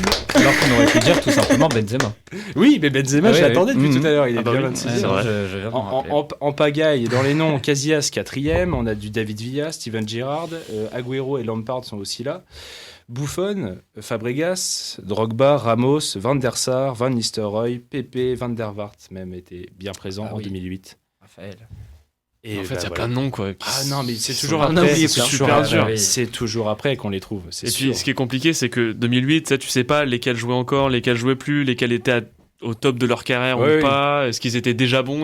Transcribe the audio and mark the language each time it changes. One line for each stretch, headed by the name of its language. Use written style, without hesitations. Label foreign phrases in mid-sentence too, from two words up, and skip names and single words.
French: Alors qu'on aurait pu dire tout simplement Benzema. Oui, mais Benzema, je l'attendais depuis tout à l'heure. Il est Ah bah bien oui, 26. c'est vrai. Je viens de m'en rappeler. En pagaille, dans les noms, Casillas 4e, on a du David Villa, Steven Gerrard, Agüero et Lampard sont aussi là. Buffon, Fabregas, Drogba, Ramos, Van der Sar, Van Nistelrooy, Pepe, Van der Vaart même était bien présent en 2008. Raphaël. Et En fait, il y a plein de noms, quoi. Ah non, mais c'est toujours On a après. oublié, C'est c'est super super dur. dur. C'est toujours après qu'on les trouve. Et puis, ce qui est compliqué, c'est que 2008, tu sais pas lesquels jouaient encore, lesquels jouaient plus, lesquels étaient au top de leur carrière ou pas. Est-ce qu'ils étaient déjà bons?